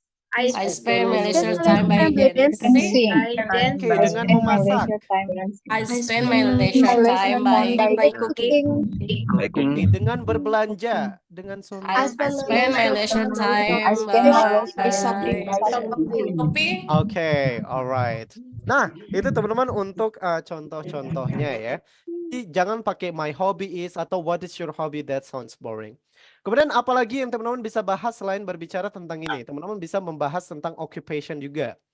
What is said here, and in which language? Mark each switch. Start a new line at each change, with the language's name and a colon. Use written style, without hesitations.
English: I spend my leisure time by dancing.
Indonesian: Oke, dengan memasak.
English: I spend my leisure time by cooking.
Indonesian: Oke, dengan berbelanja. Dengan
English: I spend my leisure time by shopping. Oke, alright.
Indonesian: Nah, itu teman-teman untuk contoh-contohnya ya. Jadi, jangan pakai
English: my hobby is atau what is your hobby, that sounds boring.
Indonesian: Kemudian apalagi yang teman-teman bisa bahas selain berbicara tentang ini? Teman-teman bisa membahas tentang occupation juga.